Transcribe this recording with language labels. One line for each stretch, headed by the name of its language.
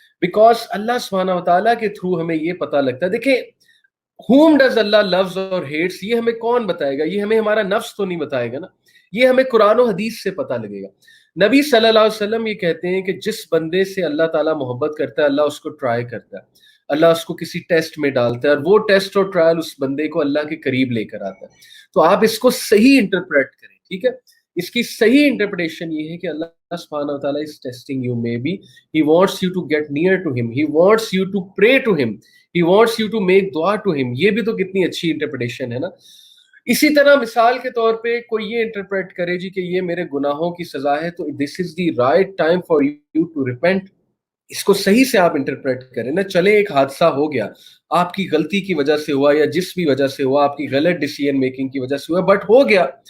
Urdu: Because اللہ سبحانہ وتعالیٰ کے through ہمیں یہ پتہ لگتا ہے. دیکھیں
English: whom does Allah loves
Urdu: اور hates، یہ ہمیں کون بتائے گا؟ یہ ہمیں ہمارا نفس تو نہیں بتائے گا نا، یہ ہمیں قرآن و حدیث سے پتہ لگے گا. نبی صلی اللہ علیہ وسلم یہ کہتے ہیں کہ جس بندے سے اللہ تعالیٰ محبت کرتا ہے، اللہ اس کو ٹرائی کرتا ہے، اللہ اس کو کسی ٹیسٹ میں ڈالتا ہے، اور وہ ٹیسٹ اور ٹرائل اس بندے کو اللہ کے قریب لے کر آتا ہے. تو آپ اس کو صحیح انٹرپریٹ کریں. ٹھیک ہے، اس کی صحیح انٹرپریٹیشن یہ ہے کہ اللہ سبحانہ و تعالیٰ
English: is testing you, maybe he wants you to get near to him, he wants you to pray to him, he wants you to make dua to him.
Urdu: یہ بھی تو کتنی اچھی انٹرپریٹیشن ہے نا. اسی طرح مثال کے طور پہ کوئی یہ انٹرپریٹ کرے جی کہ یہ میرے گناہوں کی سزا ہے، تو
English: this is the right time for you to repent.
Urdu: اس کو صحیح سے آپ انٹرپریٹ کریں نا. چلے ایک حادثہ ہو گیا، آپ کی غلطی کی وجہ سے ہوا یا جس بھی وجہ سے ہوا، آپ کی غلط ڈیسیژن میکنگ کی وجہ سے ہوا، بٹ ہو گیا.